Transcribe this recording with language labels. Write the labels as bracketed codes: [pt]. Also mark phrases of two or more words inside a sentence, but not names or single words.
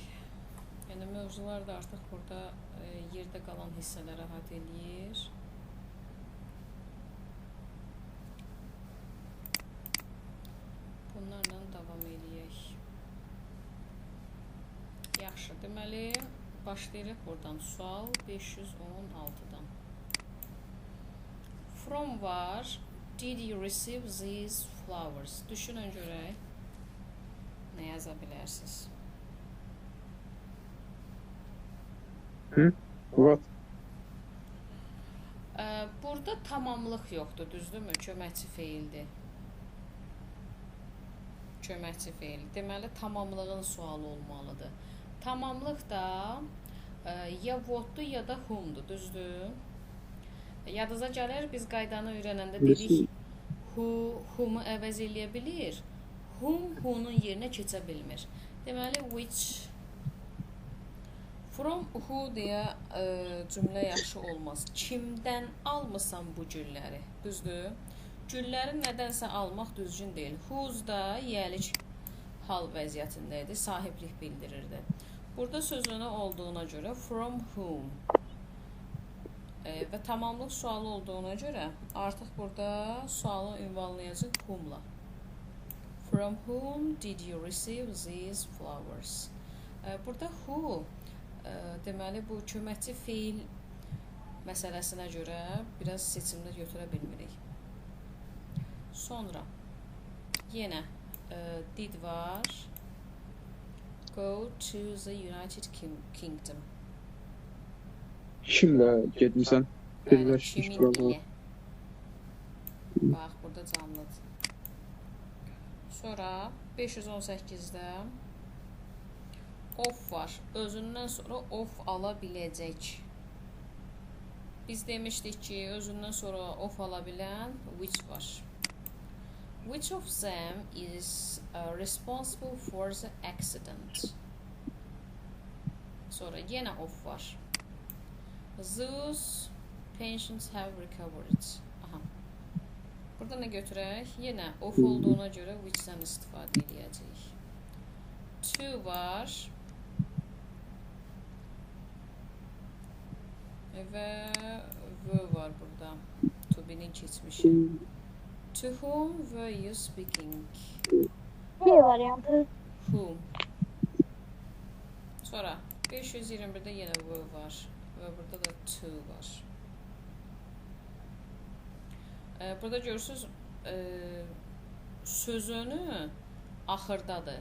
[az] Yəni mövzular da artıq burada yerdə qalan hissələri əhatə eləyir. Bunlarla davam eləyək. Yaxşı, deməli başlayırıq buradan. Sual 516-dan. From var. [en] Did you receive these flowers? [az] Düşünün görək. Nə yaza bilərsiniz? [en] What? [az] Burada tamamlıq yoxdur, düzdürmü? Köməkçi feildir. Köməkçi feil. Deməli, tamamlığın sualı olmalıdır. Tamamlıq da ya what'dur ya da whom'dur, düzdür? Yadınıza gəlir, biz qaydanı öyrənəndə dedik, whom'u əvəz eləyə bilir, who'nun yerinə keçə bilmir. Deməli, [en] which, from who [az] deyə cümlə yaxşı olmaz. Kimdən almısan bu gülləri, düzdür? Gülləri nədənsə almaq düzgün deyil. Whose da yəlik hal vəziyyətində idi, sahiblik bildirirdi. Burada sözünü olduğuna görə [en] from whom [az] və tamamlıq sualı olduğuna görə artıq burada sualı ünvanlayacaq whom'la. [en] From whom did you receive these flowers? [az] Burada who deməli bu köməkçi feil məsələsinə görə biraz seçimlər götürə bilmirik. Sonra yenə did var. [en] Go to the United Kingdom. [az] Kimlə getmisən? Kimin ilə? Bax, burada canlıdır. Sonra 518-də of var. Özündən sonra of ala biləcək. Biz demişdik ki, özündən sonra of ala bilən which var. [en] Which of them is responsible for the accident? [az] Sonra yenə of var. [en] Those patients have recovered. [az] Aha. Burada nə götürək? Yenə of olduğuna görə which-dən istifadə edəcəyik. To var. Və v var burada. [en] To be- [az] nin keçmişi. [en] To whom were you speaking? [az] B variantı. Whom. Sonra 521-də yenə v var. Və burada da to var. Burada görürsünüz, sözünü axırdadır.